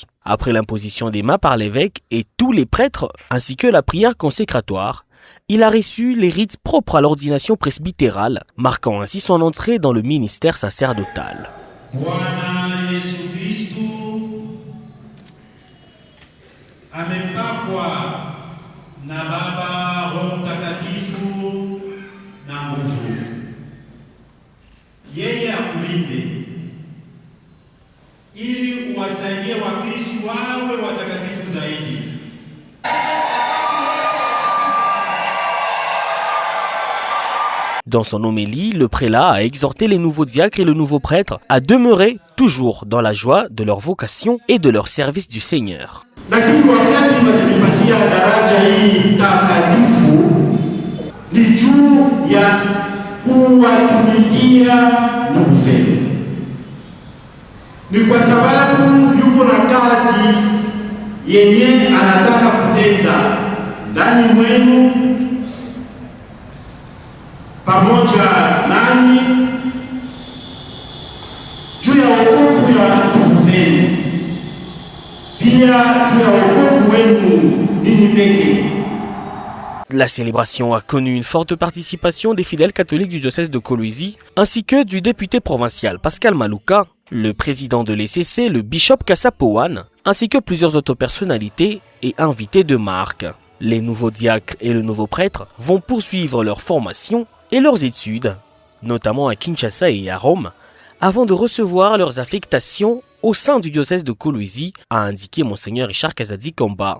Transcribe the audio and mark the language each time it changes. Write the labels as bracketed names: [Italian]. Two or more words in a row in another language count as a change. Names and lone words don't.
[French] Après l'imposition des mains par l'évêque et tous les prêtres, ainsi que la prière consécratoire, il a reçu les rites propres à l'ordination presbytérale, marquant ainsi son entrée dans le ministère sacerdotal. [Swahili] Yeye akulinde ili uwasaidie Wakristo wawe watakatifu zaidi. [French] Dans son homélie, le prélat a exhorté les nouveaux diacres et le nouveau prêtre à demeurer toujours dans la joie de leur vocation et de leur service du Seigneur. [Swahili] Lakini wakati watanipatia daraja hii takatifu ni juu ya kuwatumikia ndugu zenu. Ni kwa sababu yuko na kazi yenye anataka kutenda ndani mwenu pamoja nani juu ya wokovu ya ndugu zenu, pia juu ya wokovu wenu ninyi pekee. [French] La célébration a connu une forte participation des fidèles catholiques du diocèse de Kolwezi, ainsi que du député provincial Pascal Malouka, le président de l'ECC, le bishop Kassapoan, ainsi que plusieurs autres personnalités et invités de marque. Les nouveaux diacres et le nouveau prêtre vont poursuivre leur formation et leurs études, notamment à Kinshasa et à Rome, avant de recevoir leurs affectations au sein du diocèse de Kolwezi, a indiqué Monseigneur Richard Kazadi Kamba.